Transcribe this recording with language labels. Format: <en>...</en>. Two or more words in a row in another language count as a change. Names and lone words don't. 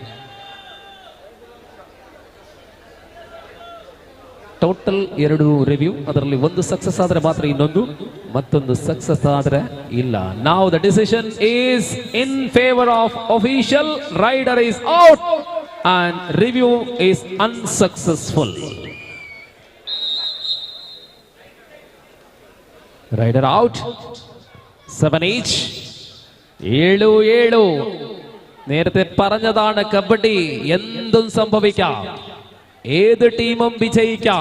<kn>ಟೋಟಲ್ 2 ರಿವ್ಯೂ, ಅದರಲ್ಲಿ ಒಂದು ಸಕ್ಸಸ್ ಆದ್ರೆ ಮಾತ್ರ ಇನ್ನೊಂದು, ಮತ್ತೊಂದು ಸಕ್ಸಸ್ ಆದ್ರೆ ಇಲ್ಲ.</kn> <en>Now the decision is in favour of official. Rider is out and review is unsuccessful. Rider out. 7-8. 7-7.</en> <ml>നേരത്തെ പറഞ്ഞതാണ് കബഡി എന്തും സംഭവിക്കാം, ഏത് ടീമും വിജയിക്കാം.</ml>